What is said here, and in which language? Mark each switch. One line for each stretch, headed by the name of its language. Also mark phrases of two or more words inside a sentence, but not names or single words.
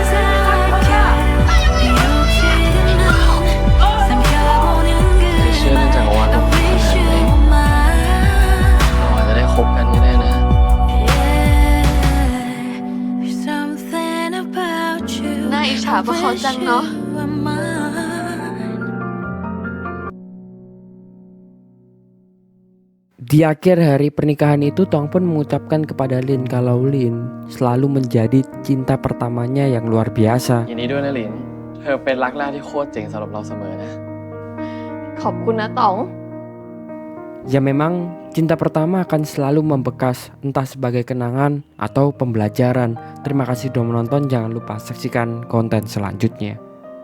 Thai: ไม่เชื่อเรื่องจักรวาลขนาดไหนเราอาจจะได้คบกันก็ได้นะ น่าอิจฉาพวกเขาจังเนาะ
Indonesian: Di akhir hari pernikahan itu Tong pun mengucapkan kepada Lin kalau Lin selalu menjadi cinta pertamanya yang luar biasa.
Thai: ยินดีด้วยนะหลิน เธอเป็นรักแรกที่โคตรเจ๋งสำหรับเราเสมอนะ ขอบคุณนะต๋อง
Indonesian: Ya memang cinta pertama akan selalu membekas entah sebagai kenangan atau pembelajaran. Terima kasih sudah menonton, jangan lupa saksikan konten selanjutnya.